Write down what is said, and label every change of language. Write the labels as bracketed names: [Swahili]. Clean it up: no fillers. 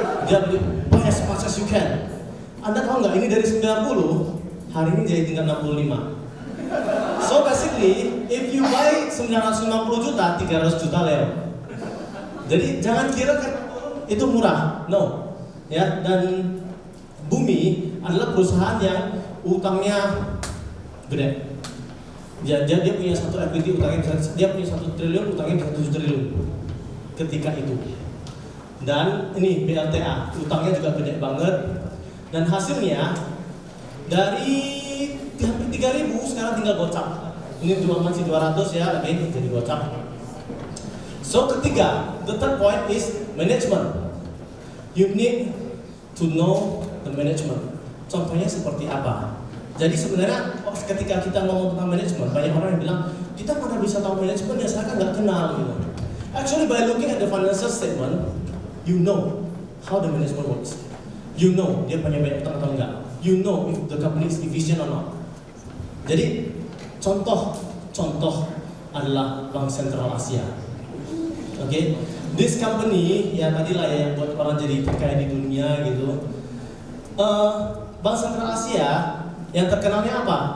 [Indonesian] Dia beli, [English] buy as much as you can. [Indonesian] Anda tahu nggak, ini dari 90, hari ini jadi tinggal 65. [English] So basically, if you buy 950 juta, 300 juta leo. [Indonesian] Jadi jangan kira kan itu murah, no. Ya, dan Bumi adalah perusahaan yang utangnya gede. Dia punya satu equity utangnya bisa, dia punya 1 triliun, utangnya bisa 7 triliun ketika itu. Dan ini BLTA, utangnya juga gede banget. Dan hasilnya dari hampir 3.000 sekarang tinggal gocap. Ini masih 200 ya, lagi jadi gocap. [English] So ketiga, the third point is management. You need to know the management. [Indonesian] Contohnya seperti apa? Jadi sebenarnya ketika kita ngomong tentang manajemen, banyak orang yang bilang kita mana bisa tahu manajemen ya, saya kan nggak kenal gitu. [English] Actually by looking at the financial statement, you know how the management works. You know [Indonesian] dia punya banyak utang atau enggak. [English] You know if the company is efficient or not. [Indonesian] Jadi contoh adalah Bank Sentral Asia. Oke, [English] this company [Indonesian] ya tadilah ya yang buat orang jadi terkaya di dunia gitu. Bank Sentral Asia yang terkenalnya apa?